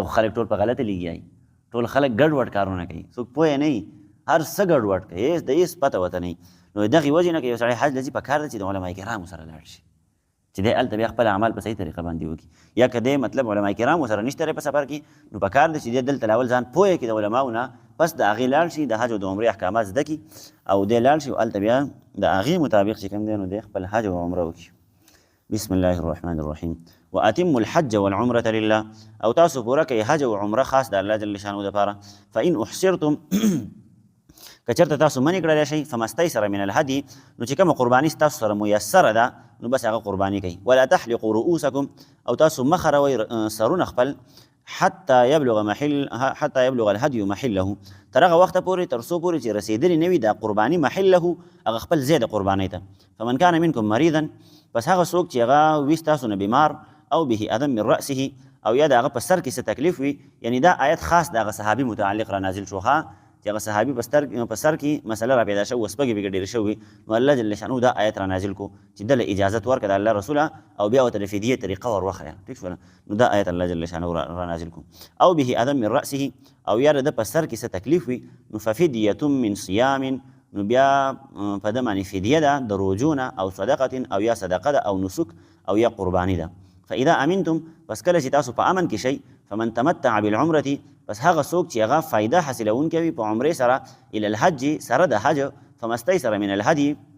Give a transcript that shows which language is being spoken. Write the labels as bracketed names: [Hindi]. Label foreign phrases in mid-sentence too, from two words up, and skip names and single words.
[Pashto] خو خلک ټول په غلطه لګیا ټول خلک ګډوډ کارونه کوي څوک پوه نه وي هر څه ګډوډ کوي هېڅ د هېڅ پته ورته نه وي نو د دغې وجې نه که یو سړی حج له ځي پکار ده چې د علما کرامو سره لاړ شي چې دی هلته بیا خپل اعمال په صحیح طریقه باندې وکړي یا که دی مطلب علما کرامو سره نشته دی په سفر کې نو پکار ده چې دی دلته لاول ځان پوه کړي د علماو نه پس د هغې لاړ شي د حج او د عمرې احکامات زده کړي او دی لاړ شي او هلته بیا د هغې مطابق چې کوم دی نو دی خپل حج او عمره وکړي. [Arabic] بسم الله الرحمن الرحیم واتم الحج والعمرة لله [Pashto] او تاسو پوره کوئ حج او عمره خاص د الله [Arabic] جل شانه [Pashto] دپاره [Arabic] فإن احصرتم [Pashto] که چېرته تاسو منې کړلی شئ [Arabic] فمستیسر من الهدي [Pashto] نو چې کومه قرباني ستاسو سره میسره ده نو بس هغه قرباني کوي [Arabic] ولا تحلقوا رؤوسکم [Pashto] او تاسو مه خروئ سرونه خپل [Arabic] حتى يبلغ الهدي محله [Pashto] تر هغه وخته پورې تر څو پورې چې رسېدلې نه وي دا قرباني محله هغه خپل ځای د قربانۍ ته [Arabic] فمن كان منکم مریضا [Pashto] پس هغه څوک چې هغه وي ستاسو نه بیمار او [Arabic] به اذى من رأسه [Pashto] او یا د هغه په سر کې څه تکلیف وي یعنی دا آیت خاص د هغه صحابي متعلق را نازل شو چې هغه صحابي په سر کې مسله را پیدا شوه وسپږې پکې ډېرې شوې نو الله [Arabic] جل شانه [Pashto] دا آیت را نازل کو چې دله اجازت ورکړه د الله رسوله او بیا ورته د فدیې طریقه ور وښیه ټیک شوله نو دا آیت الله [Arabic] جل شانه [Pashto] را نازل کو او [Arabic] به اذى من رأسه [Pashto] او یا د په سر کې څه تکلیف وي نو [Arabic] ففدیة من صیام [Pashto] نو بیا په ده باندې فدیه ده د روجو نه [Arabic] او صدقة [Pashto] او یا صدقه ده او نسک او یا قرباني ده [Arabic] فاذا امنتم [Pashto] پس کله چې تاسو په امن کې شئ [Arabic] فمن تمتع بالعمرة [Pashto] پس هغه څوک چې هغه فایده حاصلونکی وي په عمرې سره [Arabic] الى الحج [Pashto] سره د حج [Arabic] فمستیسر من الهدي